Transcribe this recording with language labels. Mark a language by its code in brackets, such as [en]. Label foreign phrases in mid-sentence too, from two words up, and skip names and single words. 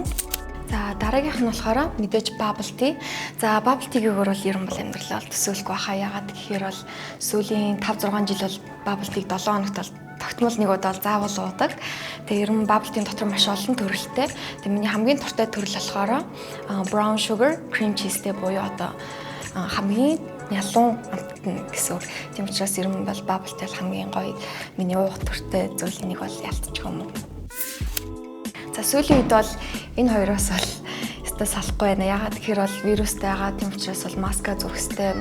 [mn] За дараагийнх нь болохоор мэдээж [en] bubble tea. [mn] За [en] bubble tea- [mn] гээр бол ер нь бол амьдралаа төсөөлөхгүй байхаа. Ягаад гэхээр бол сүүлийн 5-6 жил бол [en] bubble tea [mn] 7 хоногт бол тогтмол нэг удаа заавал уудаг. Тэгээ ер нь [en] bubble tea [mn] дотор маш олон төрөлтэй. Тэгээ миний хамгийн дуртай төрөл болохоор [en] brown sugar cream cheese- [mn] тэй буюу одоо хамгийн ялуун амтна гэсэн үг. Тийм учраас ер нь бол [en] bubble tea [mn] хамгийн гоё миний уух төртэй зүйлийн нэг бол ялцчих юм уу. За сүүлийн үед бол энэ хоёроос бол өстой салахгүй байна. Ягаад гэхээр бол вирустай байгаа. Тийм учраас бол маска зүүх хэрэгтэй.